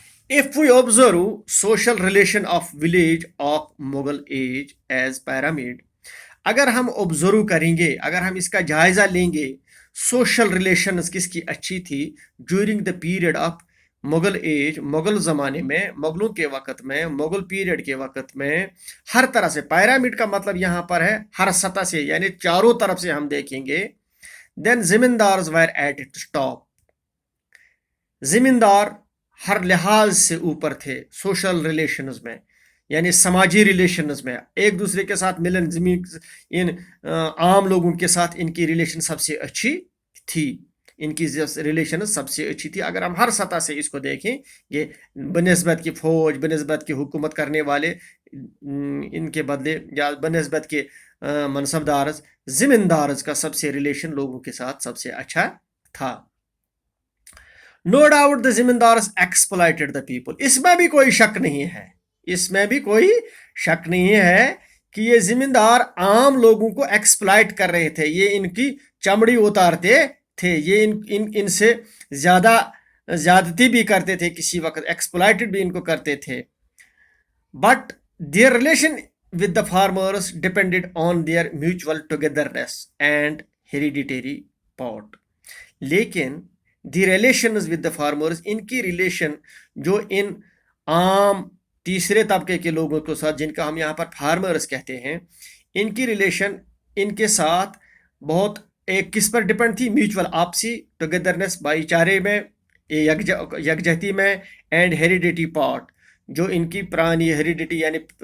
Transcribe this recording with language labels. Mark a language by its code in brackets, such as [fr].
[en] If we observe social relation of village of Mughal age as pyramid، [ur] اگر ہم observe کریں گے، اگر ہم اس کا جائزہ لیں گے، سوشل ریلیشنز کس کی اچھی تھی [en] during the period of Mughal age, [ur] Mughal زمانے میں، مغلوں کے وقت میں، مغل پیریڈ کے وقت میں، ہر طرح سے. پیرامڈ کا مطلب یہاں پر ہے ہر سطح سے، یعنی چاروں طرف سے ہم دیکھیں گے. [en] Then zamindars were at it top. [ur] زمیندار ہر لحاظ سے اوپر تھے سوشل ریلیشنز میں، یعنی سماجی ریلیشنز میں، ایک دوسرے کے ساتھ ملن، زمین ان عام لوگوں کے ساتھ ان کی ریلیشن سب سے اچھی تھی. ان کی ریلیشن سب سے اچھی تھی. اگر ہم ہر سطح سے اس کو دیکھیں، یہ بنسبت کی فوج، بنسبت کی حکومت کرنے والے، ان کے بدلے یا بنسبت کے منصبدارز، زمیندارز کا سب سے ریلیشن لوگوں کے ساتھ سب سے اچھا تھا. [en] No doubt the zamindars exploited the people. [ur] اس میں بھی کوئی شک نہیں ہے، اس میں بھی کوئی شک نہیں ہے کہ یہ زمیندار عام لوگوں کو ایکسپلائٹ کر رہے تھے, یہ ان کی چمڑی اتارتے تھے, یہ ان سے زیادہ زیادتی بھی کرتے تھے, کسی وقت ایکسپلائٹڈ بھی ان کو کرتے تھے. [en] But their relation with the farmers depended on their mutual togetherness and hereditary pot. [ur] لیکن [en] the relations with the farmers, [ur] ان کی ریلیشن جو ان عام تیسرے طبقے کے لوگوں کے ساتھ, جن کا ہم یہاں پر فارمرز کہتے ہیں, ان کی ریلیشن ان کے ساتھ بہت ایک کس پر ڈپینڈ تھی, میوچول آپسی ٹوگیدرنس, بھائی چارے میں, یکجہتی میں, اینڈ ہیریڈیٹی پارٹ, جو ان کی پرانی ہیریڈیٹی یعنی